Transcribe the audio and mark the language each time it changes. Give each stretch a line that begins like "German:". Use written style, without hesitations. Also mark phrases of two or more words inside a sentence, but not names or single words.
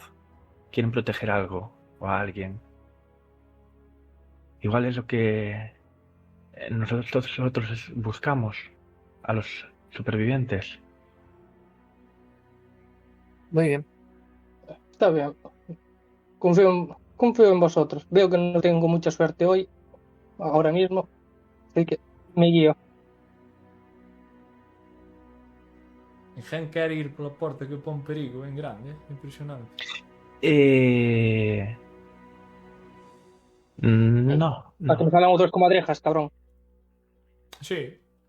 Spanish: Quieren proteger algo o a alguien. Igual es lo que nosotros buscamos a los supervivientes. Muy bien. Está bien. Confío en vosotros. Veo que no tengo mucha suerte hoy, ahora mismo. Así que me guío.
Galician: Ninguén quere ir pola porta que pon perigo en grande, impresionante. No, A que me no. salen outros comadrejas, cabrón. Sí.